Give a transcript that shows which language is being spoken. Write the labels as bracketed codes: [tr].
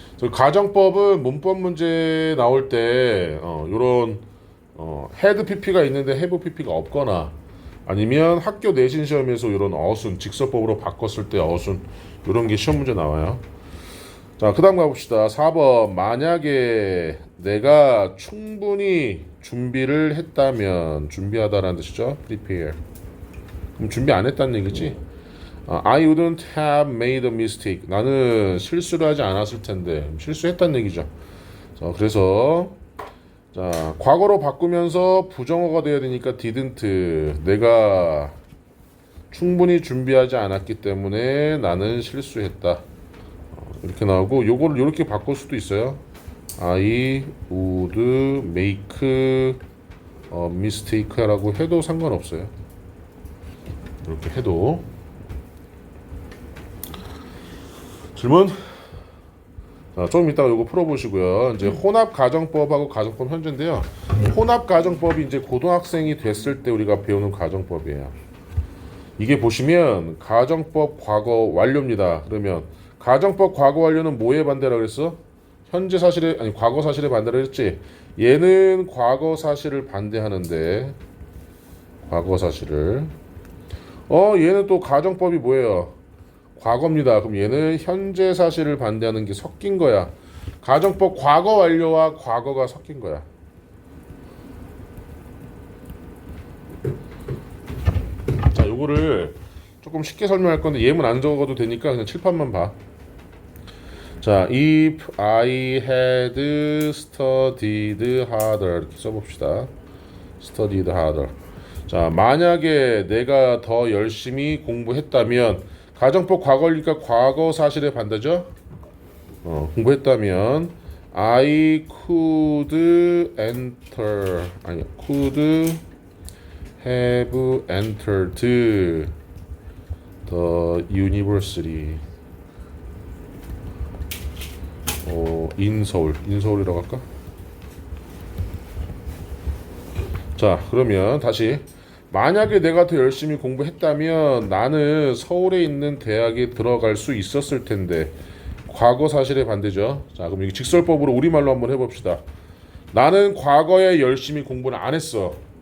[ko] 가정법은 문법 문제 나올 때 요런 had pp가 있는데 have pp가 없거나 아니면 학교 내신 시험에서 이런 어순 직설법으로 바꿨을 때 어순 이런 게 시험 문제 나와요. 자, 그 다음 가봅시다. 4번. 만약에 내가 충분히 준비를 했다면, 준비하다라는 뜻이죠. [en] prepare. [ko] 그럼 준비 안 했다는 얘기지. [en] I wouldn't have made a mistake. [ko] 나는 실수를 하지 않았을 텐데. 실수했다는 얘기죠. 자, 그래서 자, 과거로 바꾸면서 부정어가 돼야 되니까 didn't. 내가 충분히 준비하지 않았기 때문에 나는 실수했다. 이렇게 나오고 요거를 이렇게 바꿀 수도 있어요. [en] I would make a mistake [ko] 라고 해도 상관없어요. 이렇게 해도. 질문? 자, 좀 이따가 요거 풀어보시고요. 이제 혼합가정법하고 가정법 현재인데요. 혼합가정법이 이제 고등학생이 됐을 때 우리가 배우는 가정법이에요. 이게 보시면 가정법 과거 완료입니다. 그러면 가정법 과거 완료는 뭐에 반대라 그랬어? 현재 사실에 아니 과거 사실에 반대라 그랬지. 얘는 과거 사실을 반대하는데 과거 사실을 얘는 또 가정법이 뭐예요? 과거입니다. 그럼 얘는 현재 사실을 반대하는 게 섞인 거야. 가정법 과거 완료와 과거가 섞인 거야. 자, 요거를 조금 쉽게 설명할 건데 예문 안 적어도 되니까 그냥 칠판만 봐. 자, [en] if I had studied harder [ko] 이렇게 써봅시다. [en] studied harder. [ko] 자, 만약에 내가 더 열심히 공부했다면 가정법 과거니까 과거 사실의 반대죠. 공부했다면 [en] I could enter [ko] 아니 [en] could have entered the university in [ko] 서울이라고 할까? 자, 그러면 다시 만약에 내가 더 열심히 공부했다면 나는 서울에 있는 대학에 들어갈 수 있었을 텐데 과거 사실의 반대죠. 자, 그럼 이 직설법으로 우리말로 한번 해봅시다. 나는 과거에 열심히 공부를 안 했어.